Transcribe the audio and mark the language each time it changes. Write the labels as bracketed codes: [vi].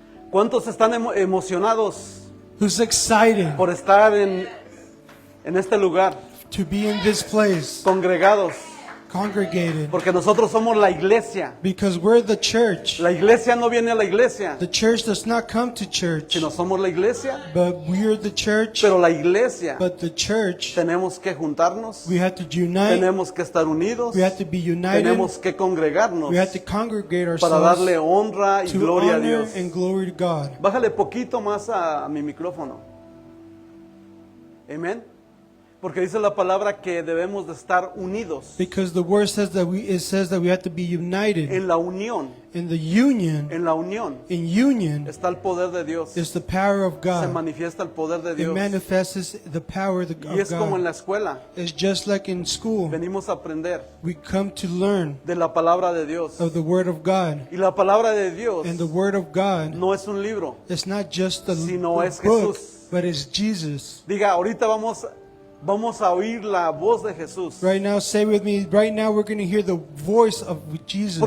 [es] ¿Cuántos están emocionados [en] Who's excited [es] por estar en este lugar, [en] to be in this place, [es] congregados? [en] congregated? [es] Porque nosotros somos la iglesia. [en] Because we're the church. [es] La iglesia no viene a la iglesia, [en] The church does not come to church, [es] sino somos la iglesia. [en] but we're the church. [es] Pero la iglesia, [en] But the church, [es] tenemos que juntarnos, [en] we have to unite. [es] tenemos que estar unidos, [en] We have to be united. [es] tenemos que congregarnos [en] We have to congregate [es] para darle [en] ourselves [es] honra y [en] to [es] gloria a [en] honor [es] Dios. [en] and glory to God. [es] Bájale poquito más a mi micrófono. Amén. Porque dice la palabra que debemos de estar unidos. [en] Because the word says that it says that we have to be united. [es] En la unión, [en] In the union, [es] en la unión [en] in union [es] está el poder de Dios. [en] is the power of [es] Se [en] God. [es] manifiesta el poder de [en] It [es] Dios. [en] manifests the power of [es] Y es como en [en] God. [es] la escuela. [en] It's just like in school. [es] Venimos a aprender [en] We come to learn [es] de la palabra de Dios. [en] of the word of God. [es] Y la palabra de Dios [en] And the word of God, [es] no es un libro. [en] it's not just the [es] Sino es [en] book, [es] Jesús. [en] but it's Jesus. [es] Diga, ahorita vamos a oír la voz de Jesús. [en] Right now, say with me, right now we're going to hear the voice of Jesus.